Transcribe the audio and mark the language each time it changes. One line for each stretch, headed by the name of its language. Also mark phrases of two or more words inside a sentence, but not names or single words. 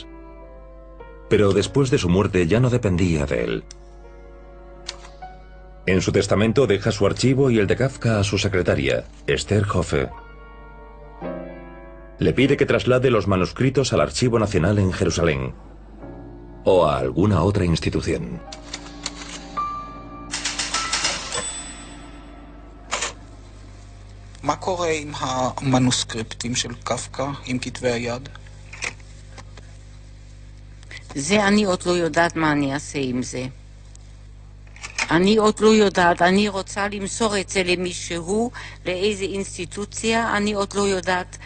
Spanish: Pero después de su muerte ya no dependía de él. En su testamento deja su archivo y el de Kafka a su secretaria, Esther Hoffe. Le pide que traslade los manuscritos al Archivo Nacional en Jerusalén o a alguna otra institución.
Hebrew: מה קורה עם המנוסקריפטים של קפקא, עם כתבי היד? זה אני עוד לא יודעת מה אני אעשה עם זה. אני עוד לא יודעת, אני רוצה למסור את זה למישהו, לאיזה אינסטיטוציה, אני עוד לא יודעת.